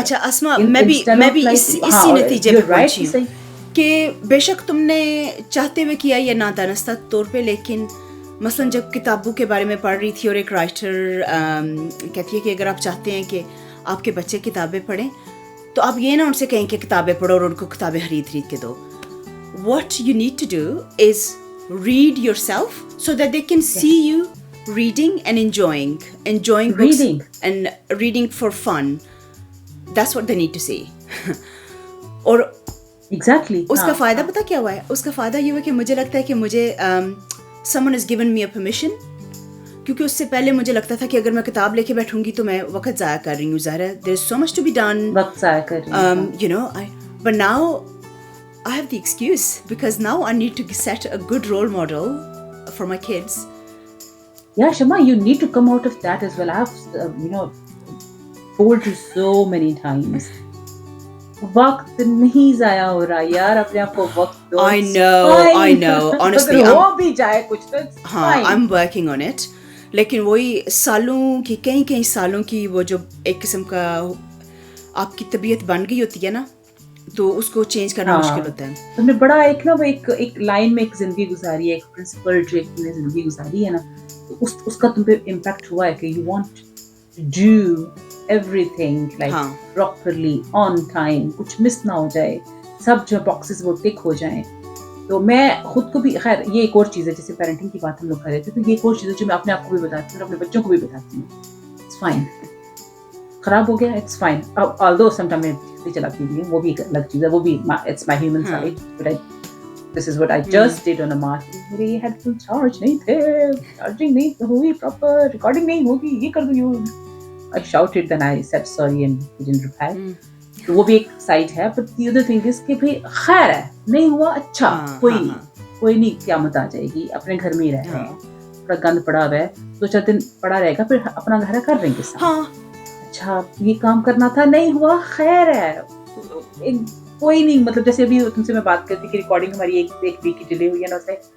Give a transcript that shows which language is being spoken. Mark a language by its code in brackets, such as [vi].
[ur] اچھا اسما, میں بھی اسی نتیجے پہ پہنچی ہوں کہ بے شک تم نے چاہتے ہوئے کیا یا نادانستہ طور پہ, لیکن مثلاً جب کتابوں کے بارے میں پڑھ رہی تھی اور ایک رائٹر کہتی ہے کہ اگر آپ چاہتے ہیں کہ آپ کے بچے کتابیں پڑھیں تو آپ یہ نہ ان سے کہیں کہ کتابیں پڑھو اور ان کو کتابیں خرید کے دو. [en] What you need to do is read yourself so that they can see you reading and enjoying books and reading for fun. That's what they need to see. [ur] اور [en] exactly [ur] اس کا فائدہ پتہ کیا ہوا ہے؟ اس کا فائدہ یہ ہوا کہ مجھے لگتا ہے کہ مجھے [en] someone has given me a permission, [ur] کیونکہ اس سے پہلے مجھے لگتا تھا کہ اگر میں کتاب لے کے بیٹھوں گی تو میں وقت ضائع کر رہی ہوں. ظاہر ہے [en] there is so much to be done, [ur] وقت ضائع کر رہی ہوں. [en] You know, but now I have the excuse because now I need to set a good role model for my kids. Yeah, Shama, you need to come out of that as well. I have, you know, told you so many times. [ur] وقت نہیں ضائع ہو رہا یار, اپنے آپ کو وقت دو. [en] I know. Honestly, [ur] ہو بھی جائے کچھ تو [en] ہاں, I'm working on it. [ur] لیکن وہی سالوں کی کئی سالوں کی وہ جو ایک قسم کا آپ کی طبیعت بن گئی ہوتی ہے نا, تو اس کو چینج کرنا مشکل ہوتا ہے. تم نے بڑا ایک نا وہ ایک لائن میں ایک زندگی گزاری ہے, ایک پرنسپل جو ایک تم نے زندگی گزاری ہے نا, اس کا تم پہ امپیکٹ ہوا ہے کہ [en] you want to do everything like properly on time, [ur] کچھ مس نہ ہو جائے, سب جو باکسز وہ ٹک ہو جائیں. تو میں خود کو بھی, خیر یہ ایک اور چیز ہے, جیسے پیرنٹنگ کی بات ہم لوگ کر رہے تھے, تو یہ ایک اور چیز ہے جو میں اپنے آپ کو بھی بتاتی ہوں اور اپنے بچوں کو بھی بتاتی ہوں. [en] it's fine, [ur] خراب ہو گیا [en] It's fine. although sometime [ur] میں چلاتی بھی ہوں, وہ بھی [en] ایک الگ چیز ہے, وہ بھی it's my human side, but this is what I just did on a mark. [ur] میرے ہیڈ فون چارج نہیں تھے, چارجنگ نہیں ہوئی پراپر, ریکارڈنگ نہیں ہوگی, یہ کر دوں. [en] I shouted, then I said sorry and he didn't reply. [ur] تو وہ بھی ایک سائڈ ہے. [en] But the other thing is [ur] کہ بھائی خیر ہے, نہیں ہوا اچھا, کوئی نہیں, قیامت آ جائے گی, اپنے گھر میں ہی رہ رہے ہیں, تھوڑا گند پڑا ہوا ہے, 2-4 دن پڑا رہے گا, پھر اپنا گھر کر دیں گے ساتھ. اچھا یہ کام کرنا تھا, نہیں ہوا, خیر ہے, کوئی نہیں. مطلب جیسے ابھی تم سے میں بات کرتی کہ ریکارڈنگ ہماری ایک ویک کی ڈیلے ہوئی ہے نا, اسے